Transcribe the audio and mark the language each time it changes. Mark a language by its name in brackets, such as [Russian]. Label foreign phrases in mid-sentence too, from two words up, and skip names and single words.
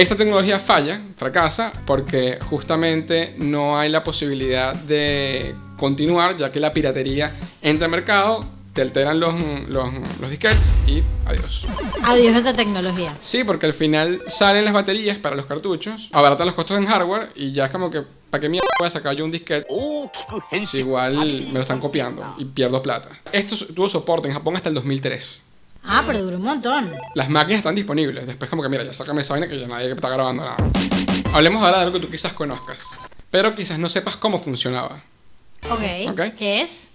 [Spanish] esta tecnología fracasa, porque justamente no hay la posibilidad de continuar, ya que la piratería entra al mercado, te alteran los disquetes y adiós. Adiós a esa tecnología. Sí, porque al final salen las baterías para los cartuchos, abaratan los costos en hardware y ya es como que, ¿para qué mierda voy a sacar yo un disquete? [Japanese] 大きく変 [Spanish] Si [Japanese] 身 [Spanish] igual me lo están copiando y pierdo plata. Esto tuvo soporte en Japón hasta el 2003. Ah, pero duró un montón. Las máquinas están disponibles. Después como que mira, ya sácame esa vaina que ya nadie está grabando nada. Hablemos ahora de algo que tú quizás conozcas, pero quizás no sepas cómo funcionaba. Ok. ¿Qué es?